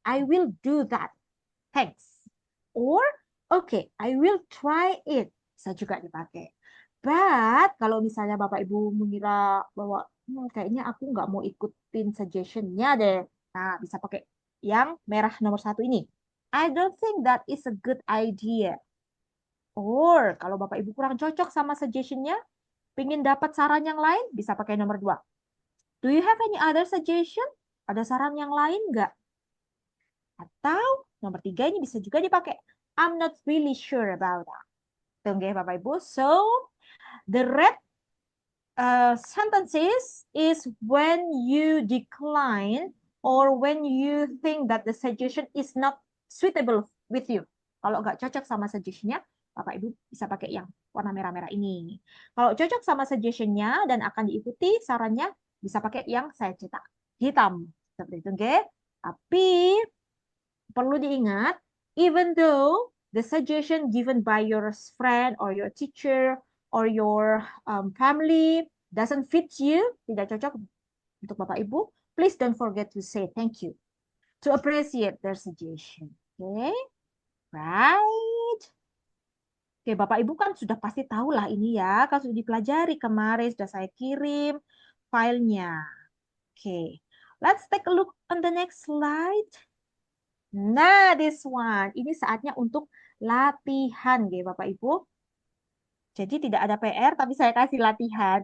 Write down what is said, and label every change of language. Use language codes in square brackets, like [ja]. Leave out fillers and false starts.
[en] I will do that. Thanks. Or, okay, I will try it. [id] Bisa juga dipakai. But, kalau misalnya Bapak Ibu mengira bahwa kayaknya aku nggak mau ikutin suggestionnya deh. Nah, bisa pakai yang merah nomor 1 ini. [en] I don't think that is a good idea. [id] Or, kalau Bapak Ibu kurang cocok sama suggestionnya, pengen dapat saran yang lain, bisa pakai nomor 2. [en] Do you have any other suggestion? [id] Ada saran yang lain nggak? Atau nomor 3 ini bisa juga dipakai. [en] I'm not really sure about that. [id] Tunggu Bapak Ibu. [en] So, the red sentences is when you decline or when you think that the suggestion is not suitable with you. [id] Kalau nggak cocok sama suggestionnya, Bapak Ibu bisa pakai yang warna merah-merah ini. Kalau cocok sama suggestionnya dan akan diikuti sarannya, bisa pakai yang saya cetak hitam. Seperti itu, oke? Tapi perlu diingat, [en] even though the suggestion given by your friend or your teacher or your family doesn't fit you, [id] tidak cocok untuk Bapak Ibu, [en] please don't forget to say thank you, to appreciate their suggestion. Okay? Right? [id] Oke, Bapak Ibu kan sudah pasti tahu lah ini ya, kan sudah dipelajari kemarin, sudah saya kirim filenya. [en] Oke, let's take a look on the next slide. Nah, this one. [id] Ini saatnya untuk latihan, ya Bapak Ibu. Jadi tidak ada PR, tapi saya kasih latihan.